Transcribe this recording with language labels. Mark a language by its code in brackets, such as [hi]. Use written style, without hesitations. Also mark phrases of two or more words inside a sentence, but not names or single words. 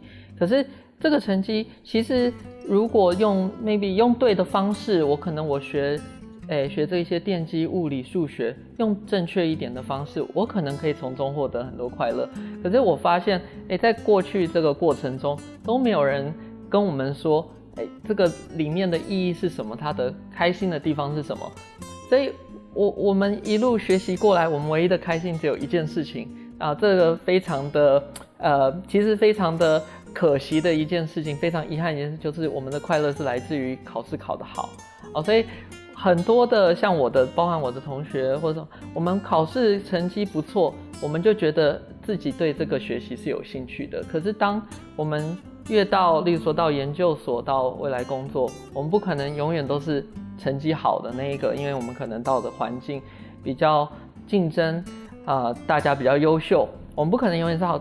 [zh] 可是這個成績其實如果用 maybe 用對的方式，我學這些電機、物理、數學，用正確一點的方式，我可能可以從中獲得很多快樂。可是我發現，在過去這個過程中，都沒有人跟我們說，這個裡面的意義是什麼？它的開心的地方是什麼？所以我們一路學習過來，我們唯一的開心只有一件事情啊，這個非常的其實非常的可惜的一件事情，非常遺憾一件事，就是我們的快樂是來自於考試考得好。所以很多的像包含我的同學，或者說我們考試成績不錯，我們就覺得自己對這個學習是有興趣的。可是當我們越到，例如說到研究所，到未來工作，我們不可能永遠都是成績好的那一個，因為我們可能到的環境比較競爭，大家比較優秀，我們不可能永遠是好。